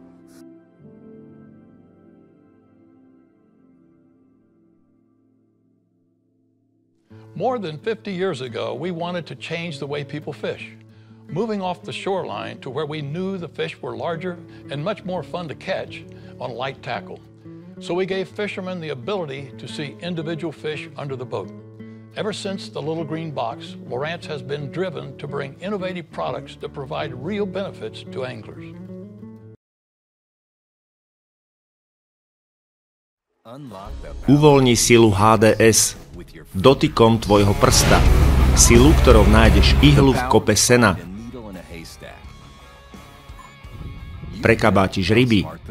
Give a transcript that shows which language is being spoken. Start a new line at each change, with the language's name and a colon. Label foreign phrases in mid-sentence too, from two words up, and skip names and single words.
English: More than 50 years ago, we wanted to change the way people fish, moving off the shoreline to where we knew the fish were larger and much more fun to catch on light tackle. So we gave fishermen the ability to see individual fish under the boat. Ever since the Little Green Box, Lowrance has been driven to bring innovative products that provide real benefits to anglers.
Slovak: Uvoľni silu HDS dotykom tvojho prsta. Silu, ktorou nájdeš ihlu v kope sena. Prekabátiš ryby.